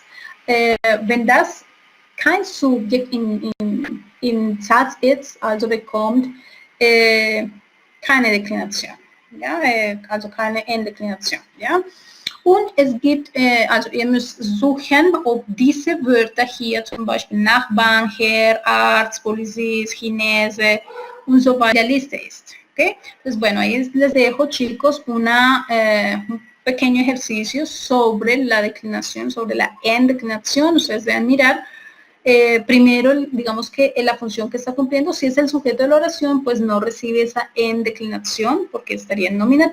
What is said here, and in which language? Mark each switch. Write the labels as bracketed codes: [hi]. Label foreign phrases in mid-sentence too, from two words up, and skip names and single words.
[de] Wenn das kein Subjekt im Satz ist, also bekommt keine Deklination, ja? Also keine Enddeklination. Ja? Und es gibt, also ihr müsst suchen, ob diese Wörter hier, zum Beispiel Nachbarn, Herr, Arzt, Polizist, Chinese und so weiter, der Liste ist. [es] ¿Okay? Pues bueno, ahí les dejo, chicos, un pequeño ejercicio sobre la declinación, sobre la endeclinación. Ustedes deben mirar primero, digamos que la función que está cumpliendo. Si es el sujeto de la oración, pues no recibe esa endeclinación porque estaría en nominativo.